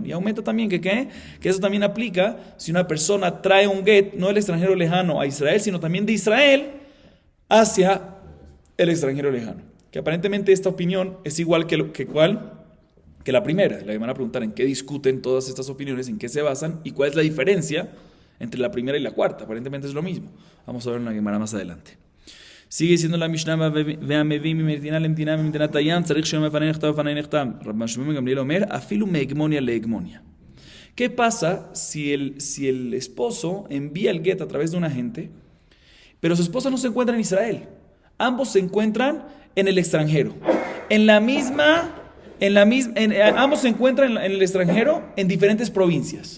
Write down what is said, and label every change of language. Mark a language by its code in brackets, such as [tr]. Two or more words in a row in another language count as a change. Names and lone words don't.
[es] Y aumenta también que eso también aplica si una persona trae un get, no del extranjero lejano a Israel, sino también de Israel hacia el extranjero lejano. Que aparentemente esta opinión es igual que la primera. Le van a preguntar en qué discuten todas estas opiniones, en qué se basan y cuál es la diferencia entre la primera y la cuarta. Aparentemente es lo mismo. Vamos a ver en la Gemara más adelante. Sigue diciendo la Mishnah, [he] והמביא ממדינה למדינה ממדינת הים, צריך שיום בפני נכתב בפני נכתב. רבי שמעון גמליאל אומר, אפילו מהגמוניה להגמוניה. [es] ¿Qué pasa si el esposo envía el get a través de un agente, pero su esposa no se encuentra en Israel? Ambos se encuentran en el extranjero. Ambos se encuentran en el extranjero en diferentes provincias.